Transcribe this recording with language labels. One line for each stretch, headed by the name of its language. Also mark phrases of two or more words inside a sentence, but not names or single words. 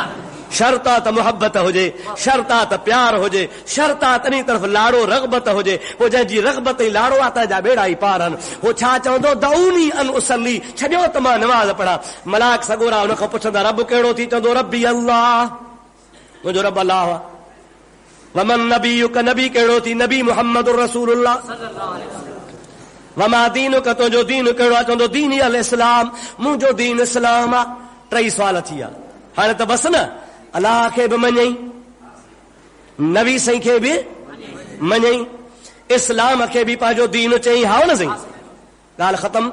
Sindhi: शर्त आहे त मोहबत हुजे, शर्त आहे त प्यार हुजे, शर्त आहे तनी तरफ़ लाड़ो रग़बत हुजे, पोइ जंहिंजी रग़बत ई लाड़ो आहे तंहिंजा बेड़ा ई पार आहिनि। हो छा चवंदो
Arabic: دعوني أن أصلي,
Sindhi: छॾियो त मां नमाज़ पढ़ा। मलाइक सगोरा हुन खां पुछंदा रब कहिड़ो थी, चवंदो
Arabic: ربي الله,
Sindhi: मुंहिंजो रब अल्लाह आहे।
Arabic: ومن نبيك,
Sindhi: नबी कहिड़ो थी, नबी
Arabic: محمد رسول الله. وما دينك,
Sindhi: तुंहिंजो दीन कहिड़ो आहे, चवंदो
Arabic: ديني الإسلام,
Sindhi: मुंहिंजो दीन इस्लाम आहे। टई सुवाल थी विया। हाणे त बसि न, अलाह खे बि मञई, नबी साईं खे बि मञई, इस्लाम खे बि पंहिंजो दीन चई, हा न साईं, ॻाल्हि ख़तम।